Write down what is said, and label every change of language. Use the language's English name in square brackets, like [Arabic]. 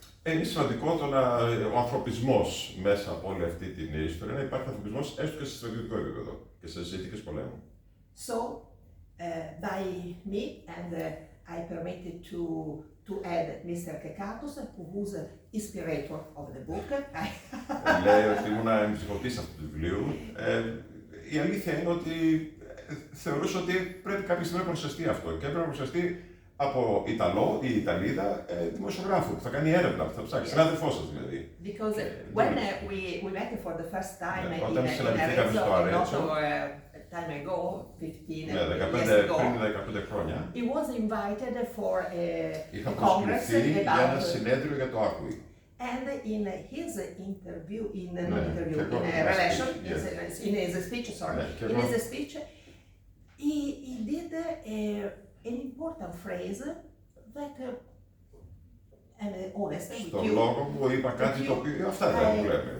[Greek] Είναι σημαντικό ο ανθρωπισμός μέσα από όλη αυτή την ιστορία, να υπάρχει ανθρωπισμός έστω και σε στρατιωτικό επίπεδο και σε συνθήκες πολέμου. [English] So, by me, and I permitted to add Mr. Kekatto, who was the inspirator of the book. [Greek] Λέει ότι ήμουν εμψυχωτής αυτού του βιβλίου. Η αλήθεια είναι ότι θεωρούσα ότι πρέπει κάποια στιγμή να παρουσιαστεί αυτό και έπρεπε να παρουσιαστεί από Ιταλό ή Ιταλίδα δημοσιογράφο που θα κάνει έρευνα, που θα ψάξει. Συνάδελφός σας δηλαδή. [English] Because when we met for the first time [Greek] όταν συναντηθήκαμε στο Αρέτσο, [English] time ago, 15 [Greek] ναι, [English] years ago, [Greek] πριν 15 χρόνια, [English] he was invited for [Greek] είχα [English] a congress [Greek] προσκληθεί για ένα συνέδριο για το Acqui. [English] And in his interview, in a relation, in his speech, in his speech, he did an important phrase that I'm honest with [Greek] Στον [English] you. [Greek] λόγο μου είπα κάτι το οποίο αυτά δεν το λέμε.